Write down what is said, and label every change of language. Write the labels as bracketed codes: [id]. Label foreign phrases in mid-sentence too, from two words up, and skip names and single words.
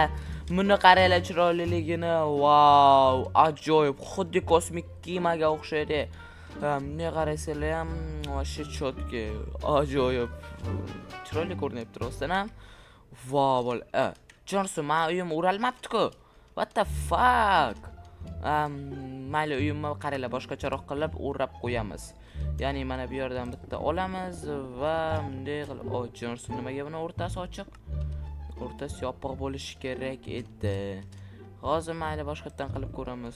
[uz] Buni qaranglar chiroyliligini. Wow, ajoyib. Xuddi kosmik kemaga o'xshaydi. Bunga qarasanglar ham o'sha chotga. Ajoyib. Chiroyli ko'rinib turibdi, ha? Wow, Jonsu, men uyim o'ralmabdi-ku. [en] What the fuck? [uz] Mayli, uyimni qaranglar, boshqacharoq qilib o'rab qo'yamiz. Ya'ni mana bu yerdan bitta olamiz va bunday qilib, Jonsu, nimaga buni o'rtasi ochiq? O'rtasi yopiq bo'lishi kerak edi. Hozir mayli boshqatdan qilib ko'ramiz.